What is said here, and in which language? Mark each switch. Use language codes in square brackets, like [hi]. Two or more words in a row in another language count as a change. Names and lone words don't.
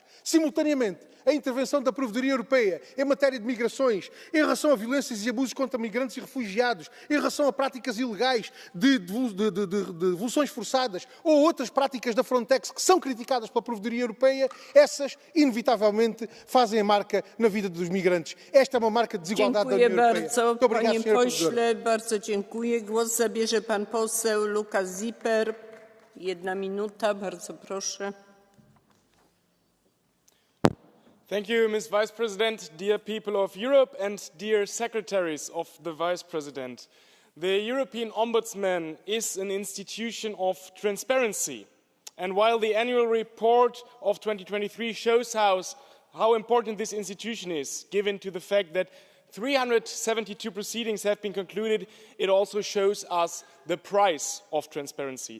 [pt] Simultaneamente, a intervenção da Provedoria Europeia em matéria de migrações, em relação a violências e abusos contra migrantes e refugiados, em relação a práticas ilegais de devoluções forçadas ou outras práticas da Frontex que são criticadas pela Provedoria Europeia, essas, inevitavelmente, fazem a marca na vida dos migrantes. Esta é uma marca de desigualdade da União Europeia. Muito obrigado, [pl] Panie Sra. pośle, bardzo dziękuję. Głos zabierze pan poseł Lukas Zipper. 1 minuta, bardzo proszę. [en] Thank you, Ms. Vice President, dear people of Europe and dear secretaries of the Vice President. The European Ombudsman is an institution of transparency. And while the annual report of 2023 shows how important this institution is, given to the fact that 372 proceedings have been concluded, it also shows us the price of transparency.